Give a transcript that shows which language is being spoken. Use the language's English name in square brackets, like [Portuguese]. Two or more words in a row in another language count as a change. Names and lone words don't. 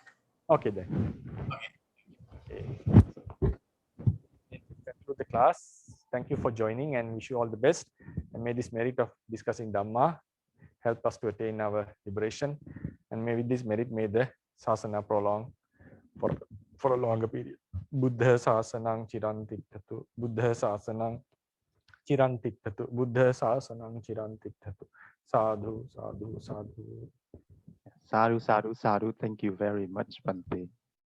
[English] Okay then. Okay. Conclude the class. Thank you for joining, and wish you all the best. And may this merit of discussing Dhamma help us to attain our liberation. And may with this merit, may the Sasana prolong for a longer period. [Pali] Buddha Sasanang Chirantiktatu. Buddha Sasanang Chirantiktatu. Buddha Sasanang Chirantiktatu. Sadhu, sadhu, sadhu. Sadhu, sadhu, sadhu. [English] Thank you very much, Bhante.